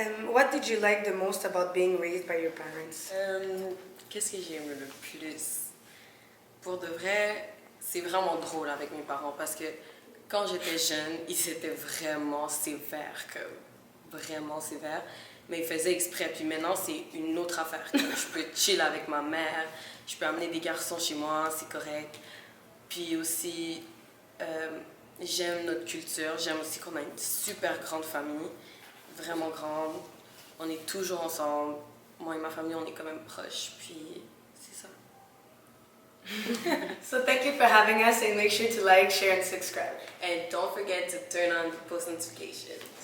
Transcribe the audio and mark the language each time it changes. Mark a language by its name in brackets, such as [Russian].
[English] What did you like the most about being raised by your parents? [French] Qu'est-ce que j'aime le plus? Pour de vrai, c'est vraiment drôle avec mes parents parce que quand j'étais jeune, ils étaient vraiment sévères, vraiment sévères, mais ils faisaient exprès. Puis maintenant, c'est une autre affaire. Je peux chill avec ma mère, je peux amener des garçons chez moi, c'est correct. Puis aussi, j'aime notre culture, j'aime aussi qu'on a une super grande famille, vraiment grande. On est toujours ensemble. Moi et ma famille, on est quand même proches, puis c'est ça. [English] So thank you for having us and make sure to like, share, and subscribe. And don't forget to turn on the post notifications.